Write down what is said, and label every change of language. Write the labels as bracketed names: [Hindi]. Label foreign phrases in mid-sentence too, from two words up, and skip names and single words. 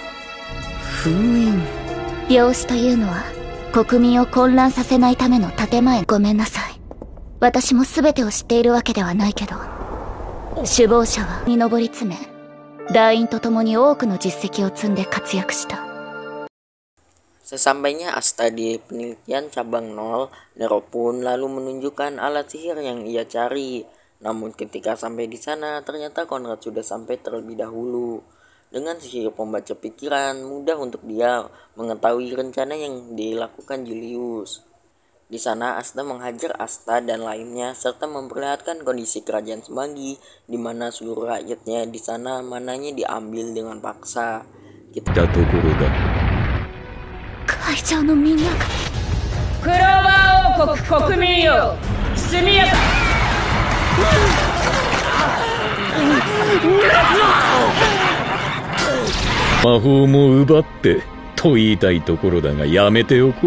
[Japanese] 封印。病死というのは国民を混乱させないための建前。ごめんなさい。私も全てを知っているわけではないけど、首謀者はに上り詰め、団員と共に多くの実績を積んで活躍した。 [Indonesian] Sesampainya Asta di penelitian cabang 0, Nero pun lalu menunjukkan alat sihir yang ia cari. Namun ketika sampai di sana, ternyata Conrad sudah sampai terlebih dahulu. Dengan sihir pembaca pikiran, mudah untuk dia mengetahui rencana yang dilakukan Julius. Di sana Asta menghajar Asta dan lainnya serta memperlihatkan kondisi kerajaan Semanggi di mana seluruh rakyatnya di sana mananya diambil dengan paksa. Kita [Japanese] 会場のみんながクローバー王国国民よ、速やか魔法も奪ってと言いたいところだがやめておこう。